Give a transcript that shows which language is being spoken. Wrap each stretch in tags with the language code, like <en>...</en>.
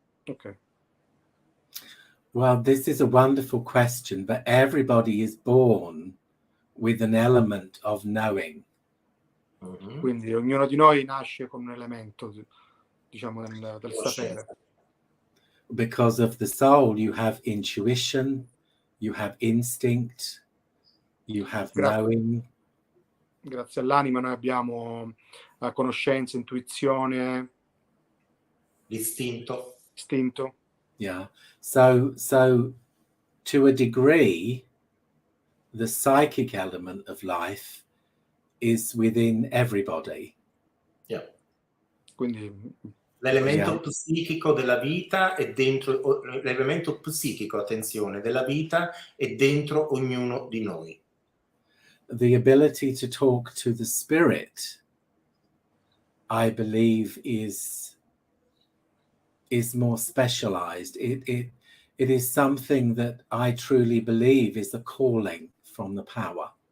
<en>Ok. Well, this is a wonderful question, but everybody is born with an element of knowing. Mm-hmm.</en> <it>Quindi ognuno di noi nasce con un elemento, diciamo, del sapere.</it> <en>Because of the soul, you have intuition, you have instinct, you have knowing.</en> <it>Grazie all'anima noi abbiamo conoscenza, intuizione, Istinto.</it> <en>Yeah. So to a degree, the psychic element of life is within everybody. Yeah.</en> <it>Quindi l'elemento psichico della vita è dentro, l'elemento psichico, attenzione, della vita è dentro ognuno di noi.</it> <en>The ability to talk to the spirit, I believe, is more specialized. It is something that I truly believe is a calling from the power.</en>